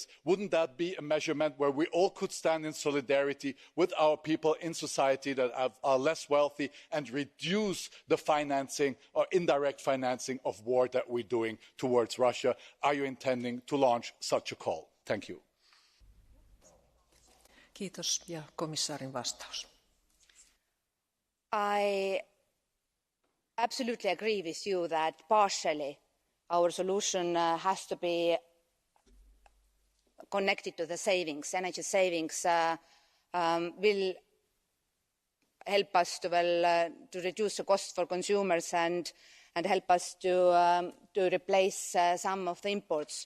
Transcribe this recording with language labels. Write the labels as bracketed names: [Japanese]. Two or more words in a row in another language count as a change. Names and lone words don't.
[English] Wouldn't that be a measurement where we all could stand in solidarity with our people in society that are less wealthy and reduce the financing or indirect financing of war that we're doing towards Russia? Are you intending to launch such a call? Thank you. [Finnish] Kiitos. Ja komissaarin vastaus. [English] I absolutely agree with you that partially our solution has to be connected to the savings. Energy savings will help us to reduce the cost for consumers and help us to replace some of the imports.